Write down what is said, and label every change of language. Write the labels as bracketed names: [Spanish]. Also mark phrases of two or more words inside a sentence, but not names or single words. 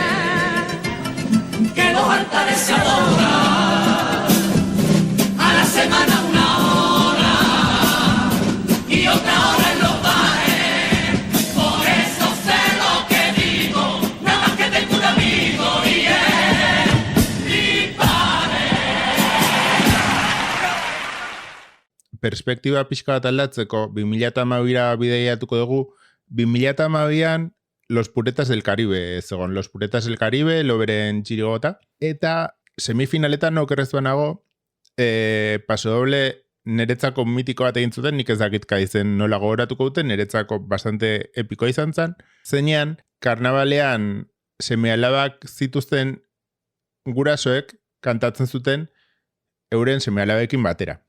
[Spanish] Que los altares se adoran a la semana una hora y otra hora en los bares. Por eso sé lo que digo, nada más que tengo un amigo y es mi padre. [Basque] Perspektiba pixka bat aldatzeko, 2012ra bideiatuko dugu, 2012an Los Puretas del Caribe, zegoen Los Puretas del Caribe, Loberen txirigota, eta semifinaletan okerrez nago, pasodoble niretzako mitiko bat egin zuten, nik ez dakit kaizen nola gogoratuko duten, niretzako bastante epiko izan zen, zeinean, karnabalean seme-alabak zituzten gurasoek kantatzen zuten euren seme-alabekin batera.